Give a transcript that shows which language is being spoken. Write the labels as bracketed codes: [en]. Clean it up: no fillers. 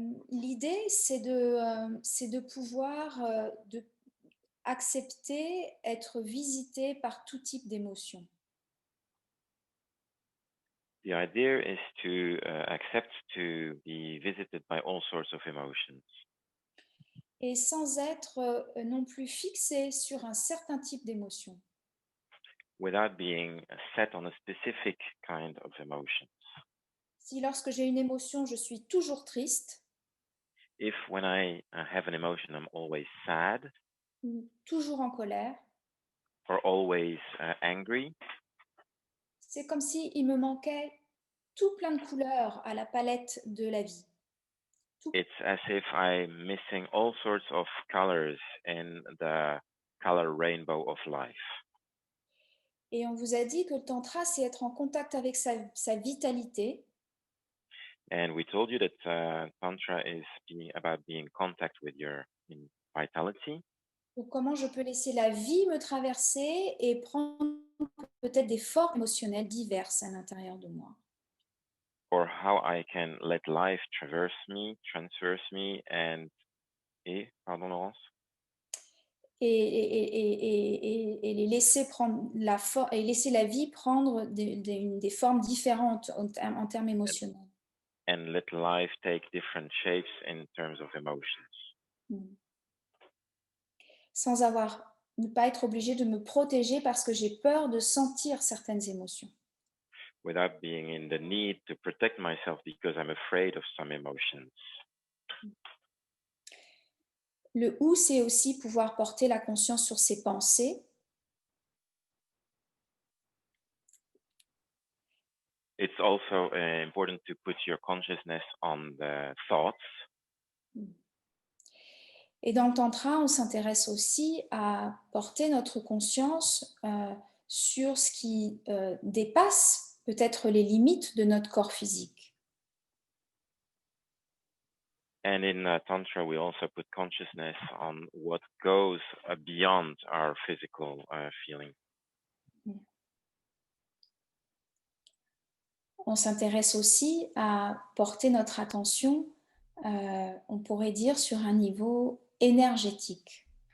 [fr] L'idée, c'est de pouvoir accepter, être visité par tout type d'émotions. [en] The idea is to accept to be visited by all sorts of emotions. [fr] Et sans être non plus fixé sur un certain type d'émotion. [en] Without being set on a specific kind of emotion. [fr] Si lorsque j'ai une émotion, je suis toujours triste, [en] If when I have an emotion, I'm always sad, [fr] ou toujours en colère, [en] or always angry, [fr] c'est comme s'il me manquait tout plein de couleurs à la palette de la vie. [en] It's as if I'm missing all sorts of colors in the color rainbow of life. [fr] Et on vous a dit que le tantra, c'est être en contact avec sa vitalité, [en] And we told you that Tantra is about being in contact with your vitality. [fr] donc comment je peux laisser la vie me traverser et prendre peut-être des formes émotionnelles diverses à l'intérieur de moi. [en] Or how I can let life transverse me, and pardon Laurence. [fr] Et les laisser prendre et laisser la vie prendre des formes différentes en termes émotionnels. [en] And let life take different shapes in terms of emotions. [fr] Sans ne pas être obligé de me protéger parce que j'ai peur de sentir certaines émotions. [en] Without being in the need to protect myself because I'm afraid of some emotions. [fr] Le ou, c'est aussi pouvoir porter la conscience sur ses pensées. [en] It's also important to put your consciousness on the thoughts. [fr] Et dans le tantra, on s'intéresse aussi à porter notre conscience sur ce qui dépasse peut-être les limites de notre corps physique. [en] And in Tantra, we also put consciousness on what goes beyond our physical feeling. [fr] On s'intéresse aussi à porter notre attention, on pourrait dire, sur un niveau énergétique.